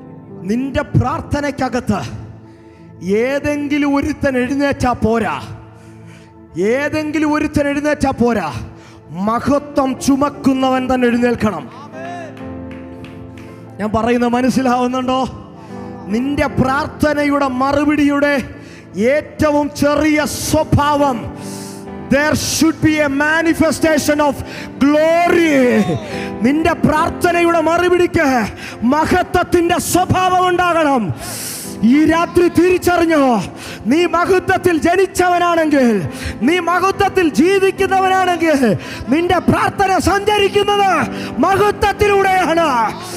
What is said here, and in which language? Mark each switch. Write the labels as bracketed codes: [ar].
[ml] നിന്റെ പ്രാർത്ഥനയ്ക്കകത്ത് ഏതെങ്കിലും ഒരുത്തൻ എഴുന്നേറ്റാ പോരാ. ഏതെങ്കിലും ഒരുത്തൻ എഴുന്നേറ്റാ പോരാ. മഹത്വം ചുമക്കുന്നവൻ തന്നെ എഴുന്നേൽക്കണം. ഞാൻ പറയുന്നത് മനസ്സിലാവുന്നുണ്ടോ? നിന്റെ പ്രാർത്ഥനയുടെ മറുപടിയുടെ ഏറ്റവും ചെറിയ സ്വഭാവം, [en] there should be a manifestation of glory. [ml] നിന്റെ പ്രാർത്ഥനയുടെ മറുപടിക്ക് മഹത്വത്തിന്റെ സ്വഭാവം ഉണ്ടാകണം. ഈ രാത്രി തിരിച്ചറിഞ്ഞോ, നീ മഹത്വത്തിൽ ജനിച്ചവനാണെങ്കിൽ, നീ മഹത്വത്തിൽ ജീവിക്കുന്നവനാണെങ്കിൽ, നിന്റെ പ്രാർത്ഥന സഞ്ചരിക്കുന്നത് മഹത്വത്തിലൂടെയാണ്.